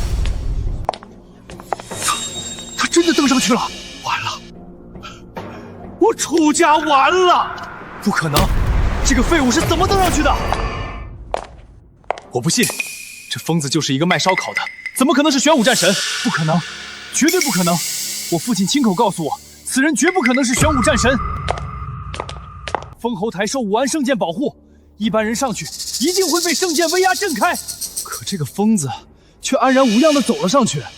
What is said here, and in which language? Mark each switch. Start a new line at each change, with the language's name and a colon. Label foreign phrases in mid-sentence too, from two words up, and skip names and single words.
Chinese: 他真的登上去了，完了，我楚家完了！不可能，這個廢物是怎麼登上去的？我不信，這瘋子就是一個賣燒烤的，怎麼可能是玄武戰神？不可能，絕對不可能！我父親親口告訴我，此人絕不可能是玄武戰神。封侯台受武安聖劍保護，一般人上去一定會被聖劍威壓震開。可這個瘋子卻安然無恙地走了上去。